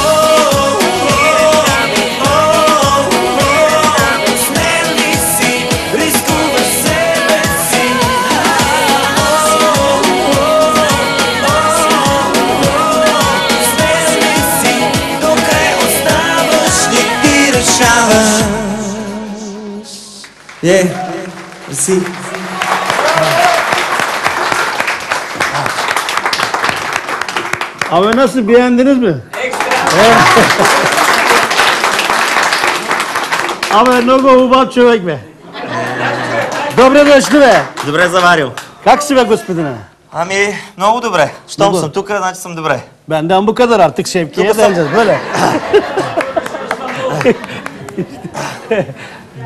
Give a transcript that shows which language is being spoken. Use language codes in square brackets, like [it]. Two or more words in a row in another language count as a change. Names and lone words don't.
[bg] Смел ли си, рискуваш себе си? Смел ли си, до край оставаш ли, ти решаваш? Мерси. [tr] Abi nasıl, beğendiniz mi? [bg] Абе, много хубав човек, бе. Добре дошли, бе. Добре заварил. Как си, бе, господине? Ами, много добре. Щом Много. съм тук, значи съм добре. [tr] Benden bu kadar, artık Şevki'ye Tuka sen- döneceğiz böyle.